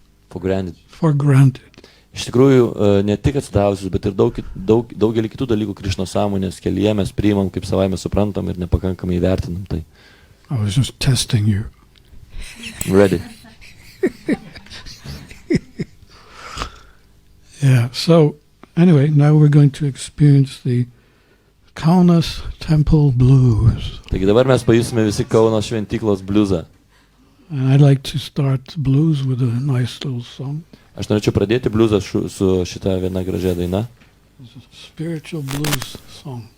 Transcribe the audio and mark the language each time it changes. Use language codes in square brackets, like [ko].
[en] For granted. [lt] Iš tikrųjų, ne tik atsidavusius, bet ir daugelį kitų dalykų Krišnos sąmonės kelyje mes priimam kaip savaime suprantam ir nepakankamai vertinam tai. [en] I was just testing you. Ready. Yeah, so anyway, now we're going to experience the Kaunas Temple Blues. [lt] Taigi dabar mes pajusime visi Kauno šventyklos bliuzą. [en] And I'd like to start the blues with a nice little song. [lt] Aš norėčiau pradėti bliuzą su šita viena gražia daina. [en] It's a spiritual blues song.